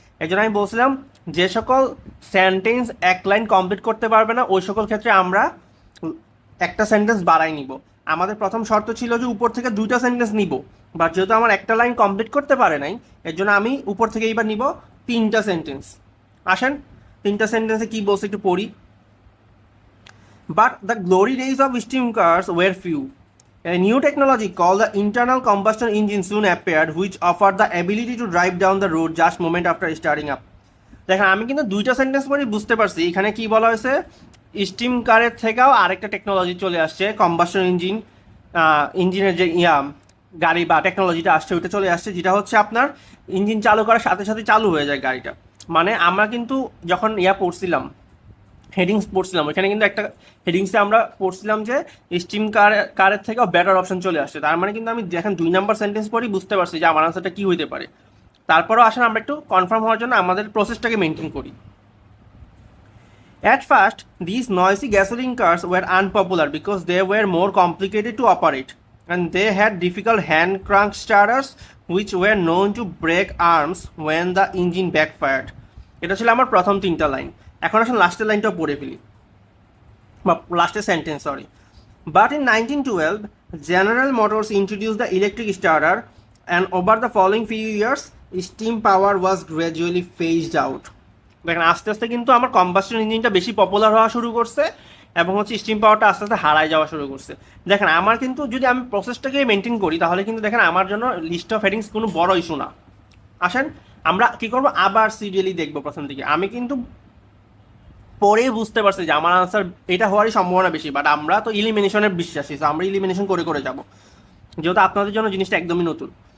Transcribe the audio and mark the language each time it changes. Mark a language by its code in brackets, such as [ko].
[bn] এই জন্য আমি বলছিলাম যে সকল সেন্টেন্স এক লাইন কমপ্লিট করতে পারবে না ওই সকল ক্ষেত্রে আমরা একটা সেন্টেন্স বাড়াই নিব। আমাদের প্রথম শর্ত ছিল যে উপর থেকে 2টা সেন্টেন্স নিব, বাট যেহেতু আমার একটা লাইন কমপ্লিট করতে পারে নাই এর জন্য আমি উপর থেকে এইবার নিব 3টা সেন্টেন্স। আসেন 3টা সেন্টেন্সে কি বলছে একটু পড়ি। [en] But the glory days of steam cars were few. A new technology called the internal combustion engine soon appeared, which offered the ability to drive down the road just moment after starting up. [bn] দেখেন আমি কিন্তু দুইটা sentence পরেই বুঝতে পারছি এখানে কি বলা হয়েছে, স্টিম কারের থেকেও আরেকটা টেকনোলজি চলে আসছে, কম্বাসন ইঞ্জিনের যে গাড়ি বা টেকনোলজিটা আসছে ওইটা চলে আসছে, যেটা হচ্ছে আপনার ইঞ্জিন চালু করার সাথে সাথে চালু হয়ে যায় গাড়িটা। মানে আমরা কিন্তু যখন পড়ছিলাম, হেডিংস পড়ছিলাম, ওইখানে কিন্তু একটা হেডিংসে আমরা পড়ছিলাম যে স্টিম কারের থেকেও বেটার অপশন চলে আসছে। তার মানে কিন্তু আমি দেখেন 2 নাম্বার সেন্টেন্স পরেই বুঝতে পারছি যে আমার আনসারটা কি হইতে পারে। তারপরেও আসেন আমরা একটু কনফার্ম হওয়ার জন্য আমাদের প্রসেসটাকে মেনটেন করি। [en] At first, these noisy gasoline cars were unpopular because they were more complicated to operate, and they had difficult hand crank starters which were known to break arms when the engine backfired. [bn] এটা ছিল আমার প্রথম 3টা line. এখন আসলে লাস্টের লাইনটাও পড়ে ফেলি, বা লাস্টের sentence sorry. [en] But in 1912, General Motors introduced the electric starter, and over the following few years, steam power was gradually phased out. [bn] দেখেন আস্তে আস্তে কিন্তু আমার কম্বাস্টন ইঞ্জিনটা বেশি পপুলার হওয়া শুরু করছে এবং হচ্ছে স্টিম পাওয়ারটা আস্তে আস্তে হারায় যাওয়া শুরু করছে। দেখেন আমার কিন্তু যদি আমি প্রসেসটাকে মেনটেন করি তাহলে কিন্তু দেখেন আমার জন্য লিস্ট অফ হেডিংস কোনো বড় ইস্যু না। আসেন আমরা কি করবো, আবার সিরিয়ালি দেখবো প্রথম দিকে। আমি কিন্তু পরেই বুঝতে পারছি যে আমার আনসার এটা হওয়ারই সম্ভাবনা বেশি, বাট আমরা তো ইলিমিনেশনের বিশ্বাসী, তো আমরা ইলিমিনেশন করে করে যাব, যেহেতু আপনাদের জন্য জিনিসটা একদমই নতুন।